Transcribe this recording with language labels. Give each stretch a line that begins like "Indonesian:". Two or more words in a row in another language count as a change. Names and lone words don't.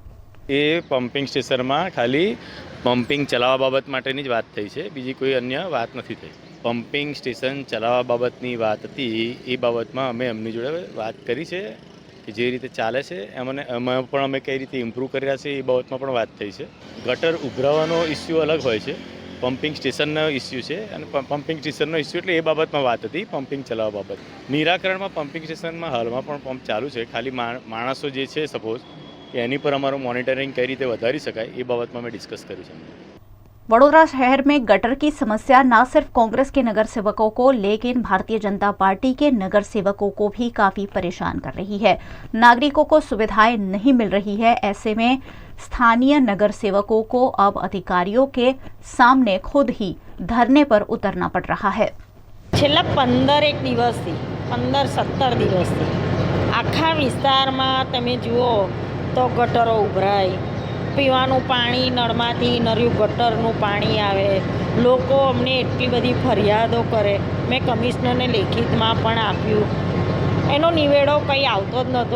Gujarati: યે
English: pumping station
Gujarati: મેં ખાલી પંપિંગ ચલાવા બાબત માટેની જ વાત થઈ છે, બીજી કોઈ અન્ય વાત નથી થઈ।
English: pumping station
Gujarati: ચલાવા બાબતની વાત હતી એ બાબતમાં અમે એમની જોડે વાત કરી છે કે જે રીતે ચાલે છે એમાં પણ અમે કઈ રીતે ઇમ્પ્રૂવ કરી રહ્યા છે એ બાબતમાં પણ વાત થઈ છે। ગટર ઉભરાવાનો ઇશ્યૂ અલગ હોય છે,
English: pumping stationno
Gujarati: ઇશ્યૂ છે અને
English: pumping stationno
Gujarati: ઇશ્યૂ એટલે એ બાબતમાં વાત હતી પંપિંગ ચલાવા બાબત। નિરાકરણમાં
English: pumping stationmaan
Gujarati: હાલમાં પણ પંપ ચાલુ છે, ખાલી માણસો જે છે સપોઝ એની પર અમારું મોનિટરિંગ કઈ રીતે વધારી શકાય એ બાબતમાં મેં ડિસ્કસ કર્યું છે।
Hindi: वडोदरा शहर में गटर की समस्या न सिर्फ कांग्रेस के नगर सेवकों को लेकिन भारतीय जनता पार्टी के नगर सेवकों को भी काफी परेशान कर रही है। नागरिकों को सुविधाएं नहीं मिल रही है। ऐसे में स्थानीय नगर सेवकों को अब अधिकारियों के सामने खुद ही धरने पर उतरना पड़ रहा है।
Gujarati: छेल्ला 15 દિવસથી 15-17 દિવસથી આખા વિસ્તારમાં તમે જુઓ તો ગટરો ઉભરાય, પીવાનું પાણી નળમાંથી નર્યું ગટરનું પાણી આવે, લોકો અમને એટલી બધી ફરિયાદો કરે, મેં કમિશનરને લેખિતમાં પણ આપ્યું, એનો નિવેડો કંઈ આવતો જ નહોતો।